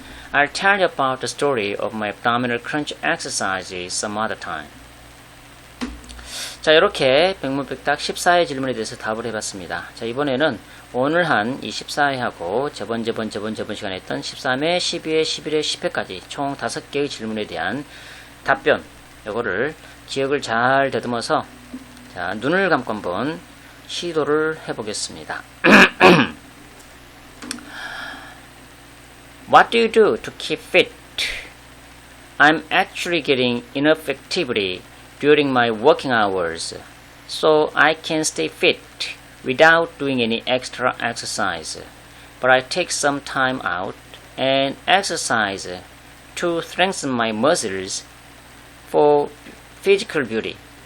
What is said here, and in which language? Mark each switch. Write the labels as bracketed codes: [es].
[en] I'll tell you about the story of my abdominal crunch exercises some other time. [ko] 자, 이렇게 백문백답 14회 질문에 대해서 답을 해봤습니다. 자, 이번에는 오늘 한 이 14회하고 저번 시간에 했던 13회, 12회, 11회, 10회까지 총 5개의 질문에 대한 답변, 요거를 기억을 잘 다듬어서 자, 눈을 감고 한번 시도를 해보겠습니다. [en] What do you do to keep fit? I'm actually getting enough activity during my working hours, so I can stay fit without doing any extra exercise. But I take some time out and exercise to strengthen my muscles for physical beauty.